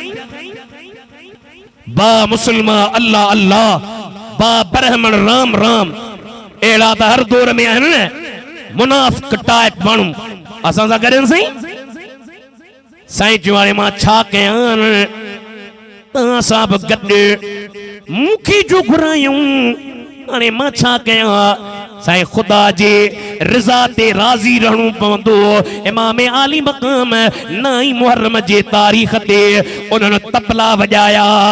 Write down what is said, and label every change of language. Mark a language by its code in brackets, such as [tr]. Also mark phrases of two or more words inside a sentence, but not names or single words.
[sd] बा मुसलमान अल्लाह अल्लाह बा ब्राह्मण राम राम एड़ा त हर दौर में आहिनि न मुनाफ़िक टाइप माण्हू असां सां गॾु साईं साईं चयो हाणे मां छा कयां तव्हां सां बि गॾु मूंखे जो घुरायूं हाणे मां छा कयां साईं ख़ुदा जे रिज़ा ते राज़ी रहणो पवंदो इमाम आली मक़ाम 9 मुहर्रम जे तारीख़ ते उन्हनि तबला वॼाया